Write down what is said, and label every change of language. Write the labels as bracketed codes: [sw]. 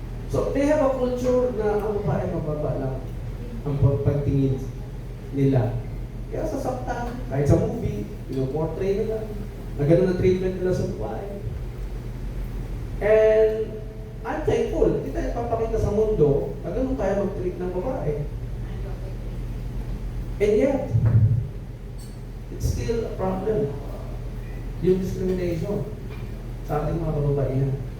[tl] So, [en] they have a culture [tl] na ang babae mababa lang ang pagtingin nila. Kaya sasaktan, kahit sa movie, pinoportray nila, na gano'n na treatment nila sa babae. [en] And I'm thankful, [tl] hindi tayo papakita sa mundo na ganun tayo mag-treat ng babae. [en] And yet, it's still a problem. [tl] Yung discrimination sa ating mga kababaihan.